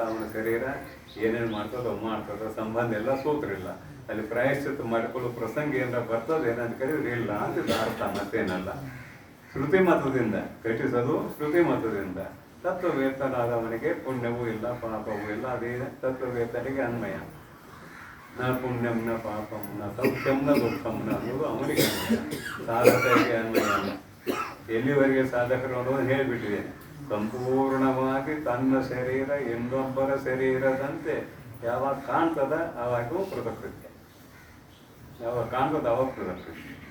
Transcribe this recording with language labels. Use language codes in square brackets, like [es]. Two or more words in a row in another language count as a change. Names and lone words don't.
[kn] ಅವನ ಶರೀರ ಏನೇನು ಮಾಡ್ತದೋ ಸಂಬಂಧ ಎಲ್ಲ ಸೂತ್ರ ಇಲ್ಲ. ಅಲ್ಲಿ ಪ್ರಾಯಶ್ಚಿತ್ತ ಮಾಡಿಕೊಳ್ಳುವ ಪ್ರಸಂಗ ಏನಾರ ಬರ್ತದೆ ಏನಂತ ಕೇಳಿದ್ರೆ ಇಲ್ಲ ಅಂತ ಅರ್ಥ, ಮತ್ತೇನಲ್ಲ. ಶ್ರುತಿ ಮತದಿಂದ ಘಟಿಸೋದು, ಶ್ರುತಿ ಮತದಿಂದ. ತತ್ವವೇತನಾದವನಿಗೆ ಪುಣ್ಯವೂ ಇಲ್ಲ ಪಾಪವೂ ಇಲ್ಲ. ಅದೇ ತತ್ವವೇತನಿಗೆ ಅನ್ವಯ. [sa] ನ ಪುಣ್ಯಂ ನ ಪಾಪಂ ನ ಸೌಖ್ಯಂ ನ ದುಃಖಂ ನ [kn] ಅನ್ನೋದು ಅವನಿಗೆ ಅನ್ವಯ, ಸಾಧಕರಿಗೆ ಅನ್ವಯ ಅಲ್ಲ. ಎಲ್ಲಿವರೆಗೆ ಸಾಧಕರು ಅನ್ನೋದು ಹೇಳಿಬಿಟ್ಟಿದ್ದೇನೆ. ಸಂಪೂರ್ಣವಾಗಿ ತನ್ನ ಶರೀರ ಇನ್ನೊಬ್ಬರ ಶರೀರದಂತೆ ಯಾವಾಗ ಕಾಣ್ತದ ಆವಾಗೂ ಕೃತಕೃತ್ಯ, ಯಾವಾಗ ಕಾಣ್ತದ ಅವಾಗ ಕೃತಕೃತ್ಯ.